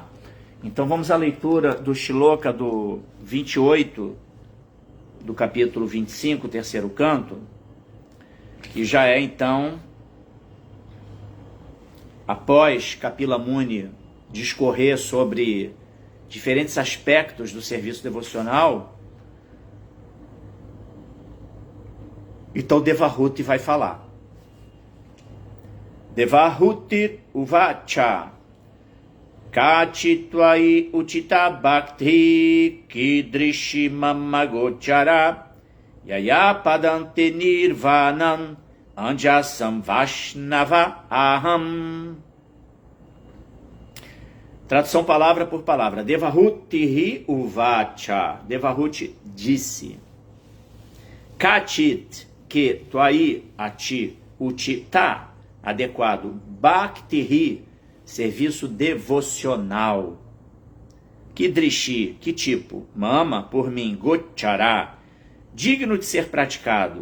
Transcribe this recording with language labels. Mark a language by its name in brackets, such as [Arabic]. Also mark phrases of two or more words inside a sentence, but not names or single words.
[Portuguese] Então vamos à leitura do Shloka do 28 do capítulo 25, terceiro canto, que já é então, após Kapila Muni discorrer sobre diferentes aspectos do serviço devocional, então Devahuti vai falar. [Sanskrit] Devahutir uvacha. Kachitvai uchita bhakti kidrishi mamagochara. Yaya padante nirvanam anjasam vaishnava aham. [Portuguese] Tradução palavra por palavra. [Sanskrit] Devahuti uvacha. [Portuguese] Devahuti disse. Kachit, que, tuai, ati, uchita, adequado. Bhakti, serviço devocional. Kidrishi, que tipo? Mama, por mim. Gochara, digno de ser praticado.